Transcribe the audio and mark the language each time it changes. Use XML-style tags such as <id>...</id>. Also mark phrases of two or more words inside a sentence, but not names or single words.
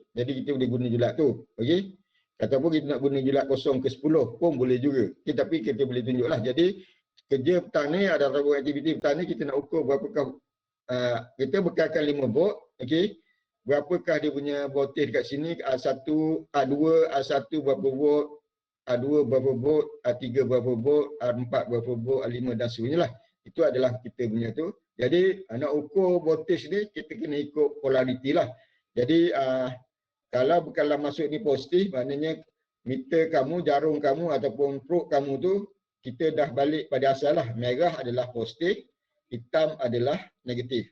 <ms>Jadi kita boleh guna julat tu. Okey. Ataupun kita nak guna julat 0 ke 10 pun boleh juga. Okay, tapi kita boleh tunjuklah. Jadi kerja petang ni adalah aktiviti petang ni kita nak ukur berapakah kita bekalkan 5 volt. Okey. Berapakah dia punya voltage dekat sini, A1, A2, A1 berapa volt, A2 berapa volt, A3 berapa volt, A4 berapa volt, A5 dan sebagainya lah. Itu adalah kita punya tu. Jadi nak ukur voltage ni kita kena ikut polariti lah. Jadi kalau bekalan masuk ni positif, maknanya meter kamu, jarum kamu ataupun probe kamu tu kita dah balik pada asal lah. Merah adalah positif, hitam adalah negatif.</ms>